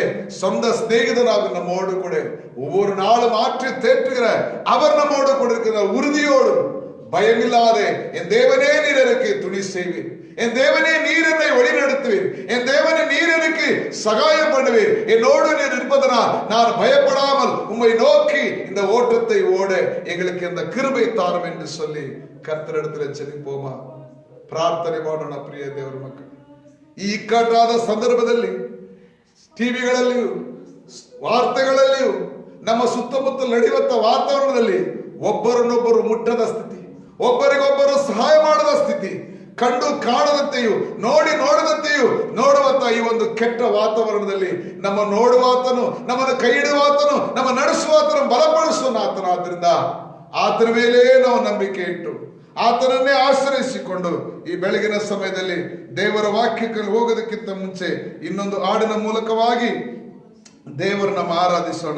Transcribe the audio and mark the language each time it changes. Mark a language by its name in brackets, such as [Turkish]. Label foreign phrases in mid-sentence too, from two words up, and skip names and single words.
[Tamil] சொந்த சிநேகிதனாகும் நம்மோடு கூட ஒவ்வொரு நாளும் ஆற்றி தேற்றுகிற அவர் நம்மோடு கூட இருக்கிற உறுதியோடும் பயமில்லாத என் தேவனே நீர் எனக்கு துணை செய்வீர், என் தேவனே நீர் என்னை வழிநடத்துவீர், என் தேவனே நீர் எனக்கு சகாயம் பண்ணுவீர், என்னோடு நீர் இருப்பதனால் நான் பயப்படாமல் உம்மை நோக்கி இந்த ஓட்டத்தை ஓட எங்களுக்கு இந்த கிருபை தாரும் என்று சொல்லி கர்த்தரிடத்தில் ஜெபிப்போமா? [Kannada] ಪ್ರಾರ್ಥನೆ ಮಾಡೋಣ. ಪ್ರಿಯ ದೇವರ ಮಕ್ಕಳು, ಈ ಇಕ್ಕಟ್ಟಾದ ಸಂದರ್ಭದಲ್ಲಿ ಟಿವಿಗಳಲ್ಲಿಯೂ ವಾರ್ತೆಗಳಲ್ಲಿಯೂ ನಮ್ಮ ಸುತ್ತಮುತ್ತ ನಡೆಯುವಂತ ವಾತಾವರಣದಲ್ಲಿ ಒಬ್ಬರನ್ನೊಬ್ಬರು ಮುಟ್ಟದ ಸ್ಥಿತಿ, ಒಬ್ಬರಿಗೊಬ್ಬರು ಸಹಾಯ ಮಾಡದ ಸ್ಥಿತಿ, ಕಂಡು ಕಾಣದಂತೆಯೂ ನೋಡಿ ನೋಡದಂತೆಯೂ ನೋಡುವಂತ ಈ ಒಂದು ಕೆಟ್ಟ ವಾತಾವರಣದಲ್ಲಿ ನಮ್ಮ ನೋಡುವಾತನು, ನಮ್ಮನ್ನು ಕೈ ಹಿಡುವಾತನು, ನಮ್ಮ ನಡೆಸುವಾತನು, ಬಲಪಡಿಸುವ ಆತನಾದ್ರಿಂದ ಆತನ ಮೇಲೆ ನಾವು ನಂಬಿಕೆ ಇಟ್ಟು ಆತನನ್ನೇ ಆಶ್ರಯಿಸಿಕೊಂಡು ಈ ಬೆಳಗಿನ ಸಮಯದಲ್ಲಿ ದೇವರ ವಾಕ್ಯಕ್ಕೆ ಹೋಗೋದಕ್ಕಿಂತ ಮುಂಚೆ ಇನ್ನೊಂದು ಹಾಡಿನ ಮೂಲಕವಾಗಿ ದೇವರನ್ನ ಆರಾಧಿಸೋಣ.